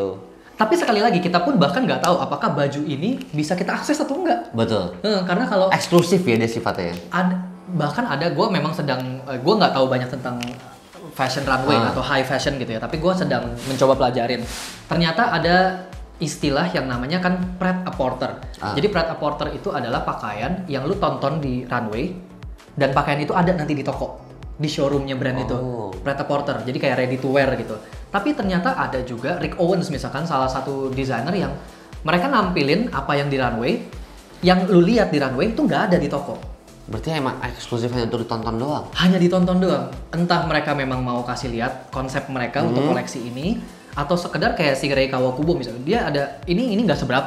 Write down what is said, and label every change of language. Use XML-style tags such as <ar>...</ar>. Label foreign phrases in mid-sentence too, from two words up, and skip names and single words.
<id>Tapi sekali lagi kita pun bahkan nggak tahu apakah baju ini bisa kita akses atau enggak. Betul. Karena kalau Eksklusif ya dia sifatnya. bahkan ada gue memang sedang gue nggak tahu banyak tentang</id> <en>fashion runway</en> <id>atau</id> <en>high fashion</en> <id>gitu ya, tapi gue sedang mencoba pelajarin. Ternyata ada istilah yang namanya kan pret-a-porter. Jadi pret-a-porter itu adalah pakaian yang lu tonton di runway dan pakaian itu ada nanti di toko, di showroomnya brand itu. Pret-a-porter, jadi kayak</id> <en>ready to wear</en> <id>gitu. Tapi ternyata ada juga Rick Owens misalkan, salah satu desainer yang mereka nampilin apa yang di runway, yang lu lihat di runway itu nggak ada di toko. Berarti emang eksklusif hanya untuk ditonton doang? Hanya ditonton doang. Entah mereka memang mau kasih lihat konsep mereka untuk koleksi ini, atau sekedar kayak si Rei Kawakubo misalnya, dia ada ini nggak seberapa.</id>